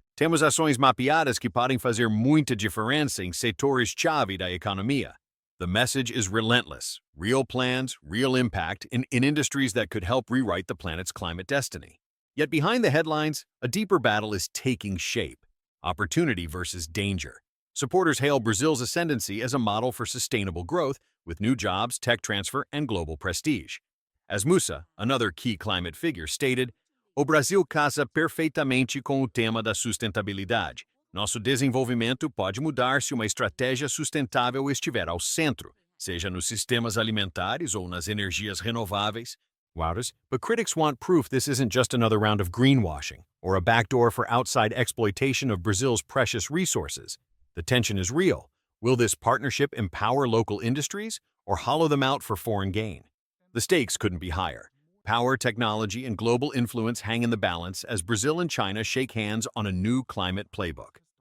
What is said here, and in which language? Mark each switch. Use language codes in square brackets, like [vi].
[pt] Temos ações mapeadas que podem fazer muita diferença em setores-chave da economia." [en] The message is relentless. Real plans, real impact in industries that could help rewrite the planet's climate destiny. Yet behind the headlines, a deeper battle is taking shape. Opportunity versus danger. Supporters hail Brazil's ascendancy as a model for sustainable growth, with new jobs, tech transfer, and global prestige. [pt] As Musa, another key climate figure, stated, "O Brasil casa perfeitamente com o tema da sustentabilidade. Nosso desenvolvimento pode mudar se uma estratégia sustentável estiver ao centro, seja nos sistemas alimentares ou nas energias renováveis." [en] Wouters, but critics want proof this isn't just another round of greenwashing or a backdoor for outside exploitation of Brazil's precious resources. The tension is real. Will this partnership empower local industries or hollow them out for foreign gain? The stakes couldn't be higher. Power, technology, and global influence hang in the balance as Brazil and China shake hands on a new climate playbook.